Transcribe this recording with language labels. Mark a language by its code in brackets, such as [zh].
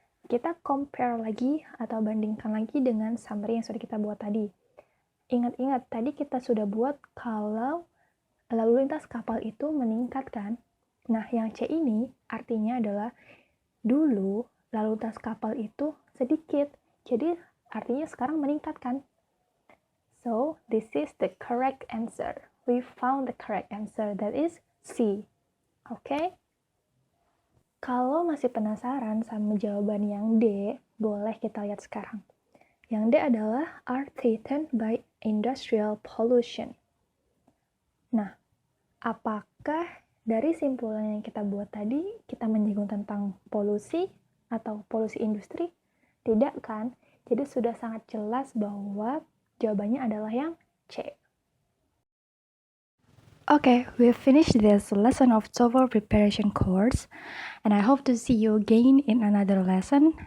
[id] Kita compare lagi atau bandingkan lagi dengan summary yang sudah kita buat tadi. Ingat-ingat, tadi kita sudah buat kalau lalu lintas kapal itu meningkat kan? Nah, yang C ini artinya adalah dulu lalu lintas kapal itu sedikit, jadi artinya sekarang meningkat kan? [en] So, this is the correct answer. We found the correct answer, that is C. [id] Okay? Kalau masih penasaran sama jawaban yang D, boleh kita lihat sekarang. Yang D adalah [en] are threatened by industrial pollution. [id] Nah, apakah dari simpulan yang kita buat tadi, kita menyinggung tentang polusi atau polusi industri? Tidak kan? Jadi sudah sangat jelas bahwa jawabannya adalah yang C. [en] Okay, we've finished this lesson of TOEFL preparation course, and I hope to see you again in another lesson.